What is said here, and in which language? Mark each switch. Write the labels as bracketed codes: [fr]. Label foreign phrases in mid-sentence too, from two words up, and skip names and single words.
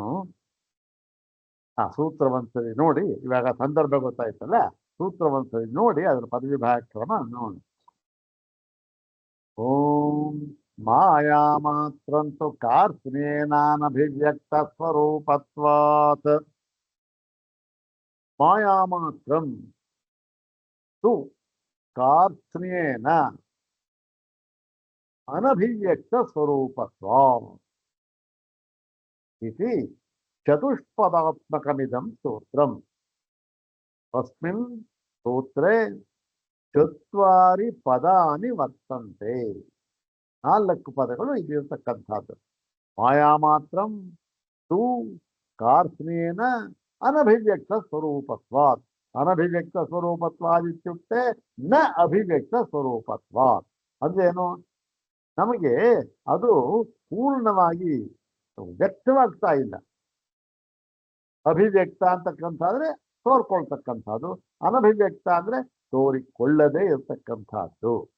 [kn] ಆ ಸೂತ್ರವಂತರಿ ನೋಡಿ, ಇವಾಗ ಸಂದರ್ಭ ಗೊತ್ತಾಯ್ತಲ್ಲ, ಸೂತ್ರವಂತರಿ ನೋಡಿ ಅದರ ಪದವಿಭಾಕ್ರಮ ನೋಡಿ. [sa] ಓಂ ಮಾಯಾ ಮಾತ್ರಂತು ಕಾರ್ತ್ಸ್ನೇನಾನಭಿವ್ಯಕ್ತ ಸ್ವರೂಪತ್ವಾತ್. ಮಾಯಾ ಮಾತ್ರಂ ತು ಕಾರ್ತ್ಸ್ನೇನ ಅನಭಿವ್ಯಕ್ತ ಸ್ವರೂಪತ್ವಾತ್ ಇತಿ ಚತುಷ್ಪದಾತ್ಮಕಮಿದಂ ಸೂತ್ರಂ. ತಸ್ಮಿನ್ ಸೂತ್ರೇ ಚತ್ವಾರಿ ಪದಾನಿ ವರ್ತಂತೆ. [kn] 4 ಪದಗಳು ಇದಿರತಕ್ಕಂಥದ್ದು. [sa] ಮಾಯಾ ಮಾತ್ರಂ ತು ಕಾರ್ತ್ಸ್ನೇನ ಅನಭಿವ್ಯಕ್ತ ಸ್ವರೂಪತ್ವಾತ್. ಅನಭಿವ್ಯಕ್ತ ಸ್ವರೂಪತ್ವಾದಿತ್ಯುಕ್ತೆ ನ ಅಭಿವ್ಯಕ್ತ ಸ್ವರೂಪತ್ವಾತ್. [kn] ಅಂದ್ರೇನು? ನಮಗೆ ಅದು ಪೂರ್ಣವಾಗಿ ವ್ಯಕ್ತವಾಗ್ತಾ ಇಲ್ಲ. ಅಭಿವ್ಯಕ್ತ ಅಂತಕ್ಕಂಥಾದ್ರೆ ತೋರ್ಕೊಳ್ತಕ್ಕಂಥದ್ದು, ಅನಭಿವ್ಯಕ್ತ ಅಂದ್ರೆ ತೋರಿಕೊಳ್ಳದೇ ಇರತಕ್ಕಂಥದ್ದು.